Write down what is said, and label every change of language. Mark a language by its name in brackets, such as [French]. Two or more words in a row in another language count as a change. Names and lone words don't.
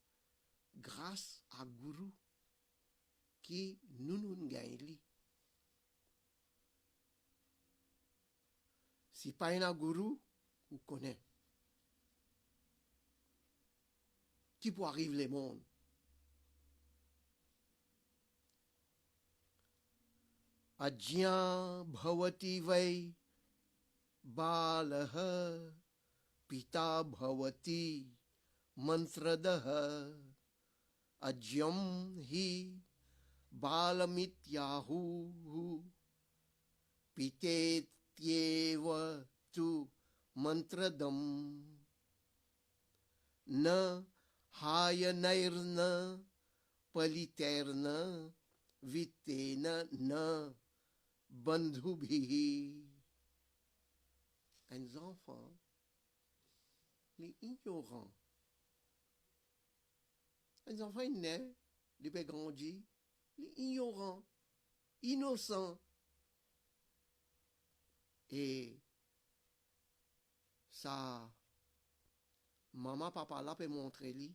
[French] Grâce à gourou qui nous gagne. Si pas un gourou, vous connaissez. Qui peut arriver le monde? [Sanskrit] Ajna bhavati vai balaha pita bhavati mantradaha ajyam hi balamityahu pitetyeva tu mantradam na hayanairna paliterna vitena na bandhubhihi. [French] Un enfant, les ignorants. Un enfant est né, il peut grandir, les ignorants, innocents. Et ça, maman, papa là peut montrer lui.